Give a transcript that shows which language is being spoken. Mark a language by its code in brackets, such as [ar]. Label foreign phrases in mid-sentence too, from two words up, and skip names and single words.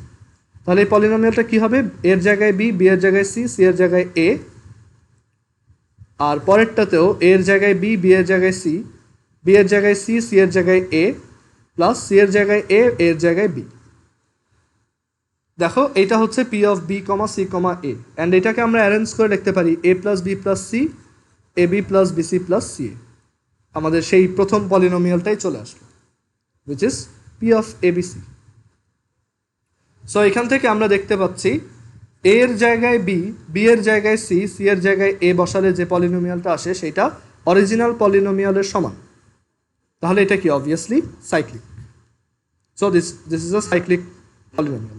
[bn] তাহলে এই পলিনোমিয়ালটা কি হবে? a এর জায়গায় b, b এর জায়গায় c, c এর জায়গায় a। আর পরেরটাতেও a এর জায়গায় b, b এর জায়গায় c, b এর জায়গায় c, c এর জায়গায় a প্লাস c এর জায়গায় a, a এর জায়গায় b। দেখো এটা হচ্ছে [en] p of b, c, a [bn] এন্ড এটাকে আমরা অ্যারেঞ্জ করে লিখতে পারি [en] a plus b plus c, ab plus bc plus ca। [bn] আমাদের সেই প্রথম পলিনোমিয়ালটাই চলে আসলো [en] which is p of abc। [bn] সো এখান থেকে আমরা দেখতে পাচ্ছি a এর জায়গায় b, b এর জায়গায় c, c এর জায়গায় a বসালে যে পলিনোমিয়ালটা আসে সেটা [en] original polynomial [bn] সমান। তাহলে এটা কি [en] obviously cyclic. so this is a cyclic polynomial.